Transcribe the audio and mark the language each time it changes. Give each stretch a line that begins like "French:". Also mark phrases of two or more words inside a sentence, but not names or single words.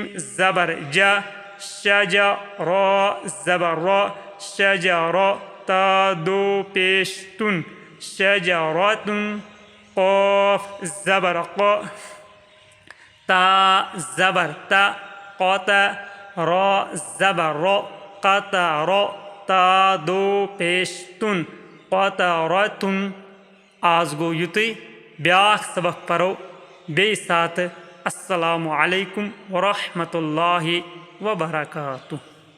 Kashmiri: ज़बर जा शजर ज़बर शजर ता दो पेश तुन शजरतुन क़ाफ ज़बर क़ ता ज़बर ता क़ता रा ज़बर रा क़तर ता दो पेश तुन क़तरतुन। आज गो युतुई ब्याख सबक परो बे साथ।
Arabic: السلام عليكم ورحمة الله وبركاته.